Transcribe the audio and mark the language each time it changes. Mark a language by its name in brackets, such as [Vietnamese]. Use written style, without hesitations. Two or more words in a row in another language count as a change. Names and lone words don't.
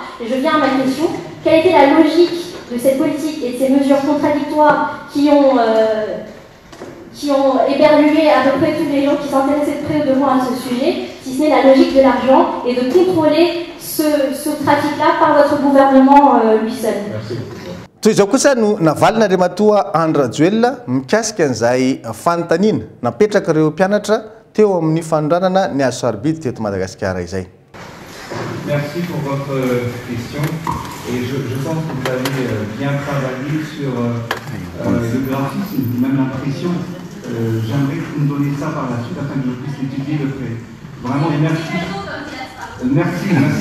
[French] Et je viens à ma question, quelle était la logique de cette politique et de ces mesures contradictoires qui ont éberlué à peu près tous les gens qui s'intéressaient de près ou de loin à ce sujet, si ce n'est la logique de l'argent et de contrôler ce trafic-là par votre gouvernement lui seul. Merci. [Malagasy] Toy izao kosa no navalina matoa Andra Joel mikasika an'izay fanontaniana napetraka ireo mpianatra teo amin'ny fanondranana ny azo sarobidy teto Madagasikara izay. [French] Merci pour votre question et je pense que vous avez bien travaillé sur le graphisme, même l'impression. J'aimerais que vous me donniez ça par la suite afin que je puisse l'étudier de près. Vraiment, et merci. Merci.